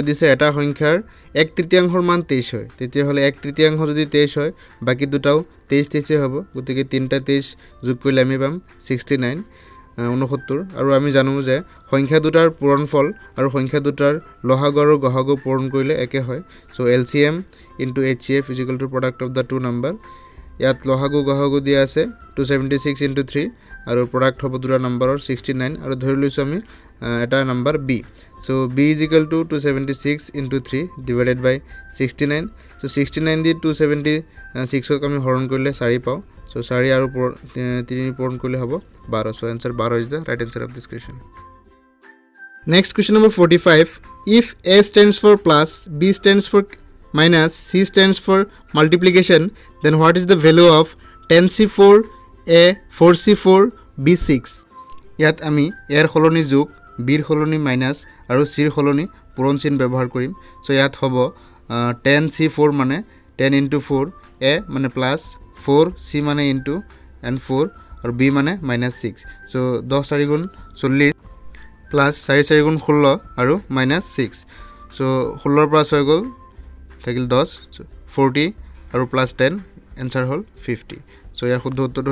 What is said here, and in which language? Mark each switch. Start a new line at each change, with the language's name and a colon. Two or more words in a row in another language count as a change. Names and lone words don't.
Assamese: দিছে এটা সংখ্যাৰ 1/3 মান 23 হয় তেতিয়া হলে 1/3 যদি 23 হয় বাকি দুটাও 23 হ'ব গতিকে তিনটা 23 যোগ কৰিলে আমি পাম 69 69 আৰু আমি জানো যে সংখ্যা দুটাৰ পূৰণফল আৰু সংখ্যা দুটাৰ লসাগু আৰু গসাগু পূৰণ কৰিলে একে হয় সো LCM * HCF =
English: product of the two number
Assamese: ইয়াত লসাগু গসাগু দিয়া আছে 276 * 3 আৰু প্ৰডাক্ট হ'ব দুটা নম্বৰৰ 69 আৰু ধৰি লৈছো আমি এটা নম্বৰ b সো b = 276 * 3
English: divided by
Assamese: 69 সো 69 দি 276 ক আমি হৰণ কৰিলে 4 পাও সো 4 আৰু 3 পূৰণ কৰিলে হ'ব 12 সো आंसर 12
English: is the right answer of this question next question number 45 if a stands for plus b stands for minus c stands for multiplication then what is the value of 10c4 a 4c4 b6
Assamese: ইয়াত আমি এর খলনি যোগ বিৰ খলনি মাইনাস আৰু চিৰ খলনি পূৰণ চিন ব্যৱহাৰ কৰিম সো ইয়াত হ'ব 10c4 মানে 10 * 4 a মানে প্লাস 4 c মানে ইনটু and 4 আৰু b মানে -6 সো 10 4 গুণ 40 প্লাস 4 4 গুণ 16 আৰু -6 সো 16 ৰ পৰা 6 গ'ল থাকিল 10 40 আৰু প্লাস 10 आंसर হল 50 সো ইয়াৰ শুদ্ধ উত্তৰটো